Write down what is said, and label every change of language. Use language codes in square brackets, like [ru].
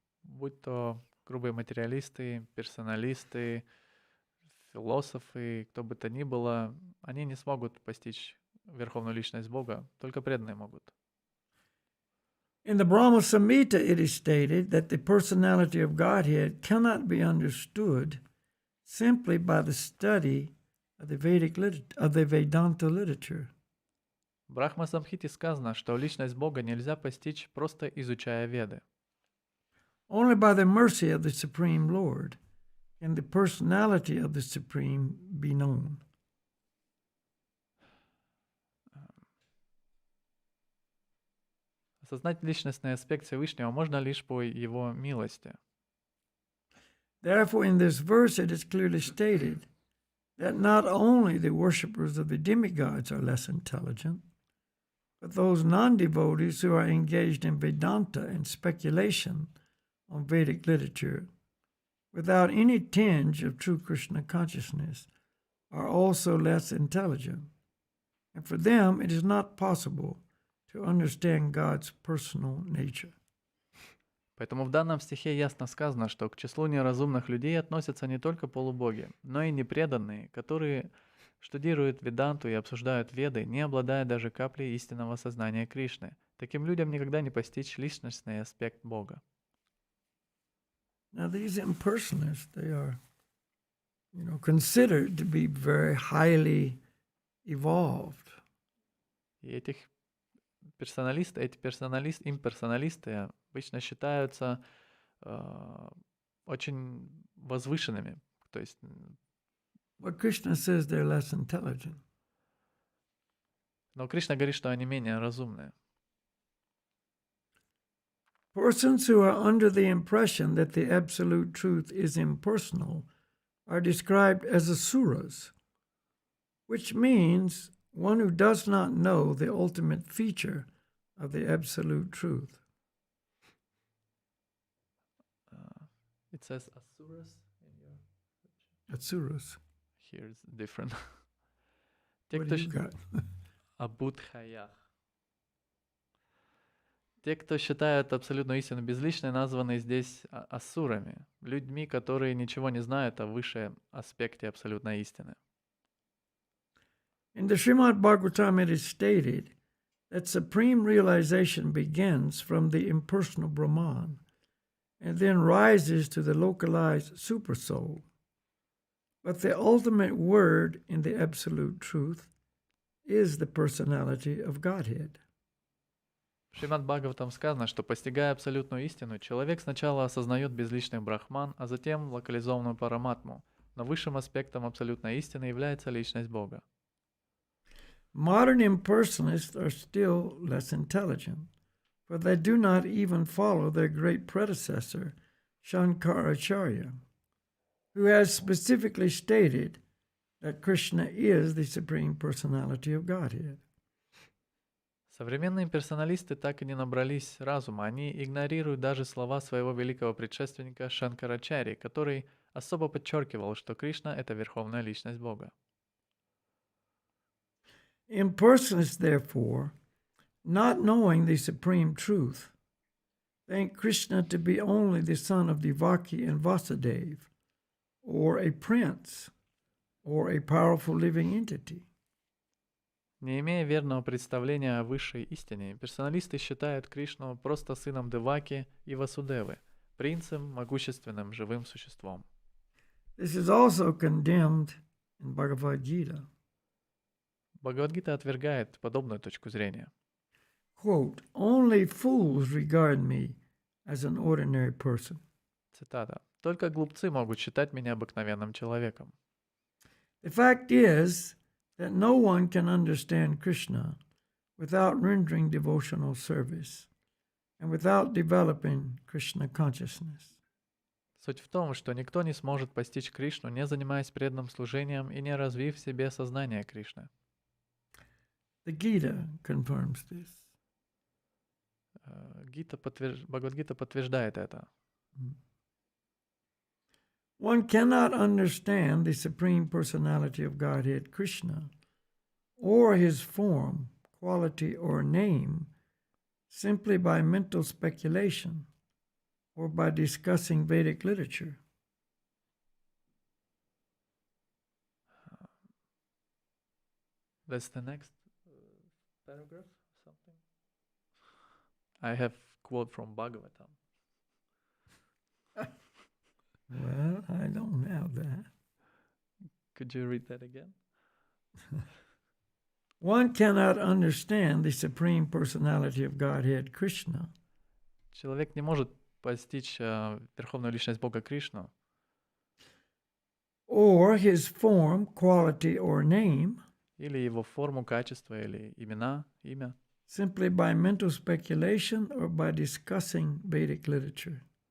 [ru] Будь то грубые материалисты, персоналисты, философы, кто бы то ни было, они не смогут постичь Верховную Личность Бога, только преданные могут. [en] In the Brahma Samhita, it is stated that the personality of Godhead cannot be understood simply by the study of the Vedanta literature. [ru] В Брахма-самхите сказано, что личность Бога нельзя постичь, просто изучая Веды. [en] Only by the mercy of the Supreme Lord can the personality of the Supreme be known. [ru] Осознать личностный аспект Всевышнего можно лишь по Его милости. [en] Therefore, in this verse, it is clearly stated that not only the worshippers of the demigods are less intelligent, but those non-devotees who are engaged in Vedanta and speculation on Vedic literature without any tinge of true Krishna consciousness are also less intelligent. And for them, it is not possible to understand God's personal nature. [ru] Поэтому в данном стихе ясно сказано, что к числу неразумных людей относятся не только полубоги, но и непреданные, которые штудируют веданту и обсуждают веды, не обладая даже каплей истинного сознания Кришны. Таким людям никогда не постичь личностный аспект Бога. [en] Now, these impersonalists, they are, considered to be very highly evolved. [ru] И имперсоналисты обычно считаются очень возвышенными. То есть, [en] But Krishna says they're less intelligent. [ru] но Кришна говорит, что они менее разумные. [en] Persons who are under the impression that the absolute truth is impersonal are described as asuras, which means one who does not know the ultimate feature of the absolute truth. It says asuras in your... Asuras. Here it's different. [ru] Те, [en] What [ru] кто [en] do you got? [sa] Абудхаях. [ru] Те, кто считают абсолютную истину безличной, названы здесь асурами, людьми, которые ничего не знают о высшем аспекте абсолютной истины. [en] In the Srimad Bhagavatam, it is stated that supreme realization begins from the impersonal Brahman and then rises to the localized supersoul. But the ultimate word in the absolute truth is the personality of Godhead. [ru] В Шримад Бхагаватам сказано, что, постигая абсолютную истину, человек сначала осознает безличный брахман, а затем локализованную параматму. Но высшим аспектом абсолютной истины является личность Бога. [en] Modern impersonalists are still less intelligent, for they do not even follow their great predecessor, Shankaracharya, who has specifically stated that Krishna is the Supreme Personality of Godhead. [ru] Современные имперсоналисты так и не набрались разума, они игнорируют даже слова своего великого предшественника Шанкарачари, который особо подчеркивал, что Кришна — это верховная личность Бога. [en] Impersonalists, therefore, not knowing the supreme truth, think Krishna to be only the son of Devaki and Vasudeva, or a prince, or a powerful living entity. [ru] Не имея верного представления о высшей истине, имперсоналисты считают Кришну просто сыном Деваки и Васудевы, принцем, могущественным, живым существом. [en] This is also condemned in Bhagavad Gita. [ru] Бхагавад-гита отвергает подобную точку зрения. [en] Quote, only fools regard me as an ordinary person. [ru] Цитата. «Только глупцы могут считать меня обыкновенным человеком». [en] The fact is that no one can understand Krishna without rendering devotional service and without developing Krishna consciousness. [ru] Суть в том, что никто не сможет постичь Кришну, не занимаясь преданным служением и не развив в себе сознание Кришны. [en] The Gita confirms this. [ru] Бхагавад-гита подтверждает это. [en] One cannot understand the Supreme Personality of Godhead, Krishna, or his form, quality, or name simply by mental speculation or by discussing Vedic literature. That's the next paragraph, something. I have quote from Bhagavatam. Well, I don't have that. Could you read that again? One cannot understand the Supreme Personality of Godhead, Krishna, [ru] Человек не может постичь верховную личность Бога Кришну, [en] or his form, quality, or name [ru] или его форму, качество, или имя, [en] simply by mental speculation or by discussing Vedic literature.